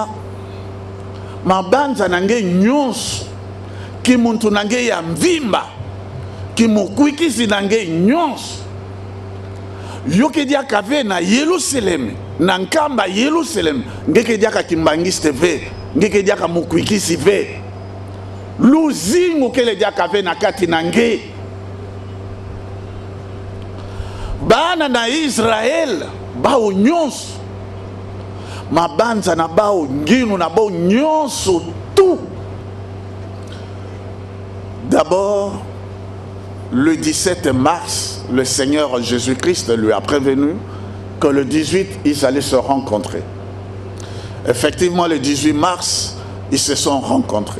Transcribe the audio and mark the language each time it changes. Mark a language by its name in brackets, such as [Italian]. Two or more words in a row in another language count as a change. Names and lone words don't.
[Kituba (Democratic Republic of Congo)] mabanza nange nyonso ki muntu nange ya mvimba ki mokwikisi nange nyonso yoke diaka ve na Yerusalem na nkamba Yerusalem ngeke diaka kimbangiste ve ngeke diaka mokwikisi ve luzingu kele diaka ve na kati nange bana na Israël bao nyonso mabanza na bao nginu na bao nyonso tout. [French] D'abord le 17 mars le Seigneur Jésus-Christ lui a prévenu que le 18 ils allaient se rencontrer. Effectivement le 18 mars ils se sont rencontrés.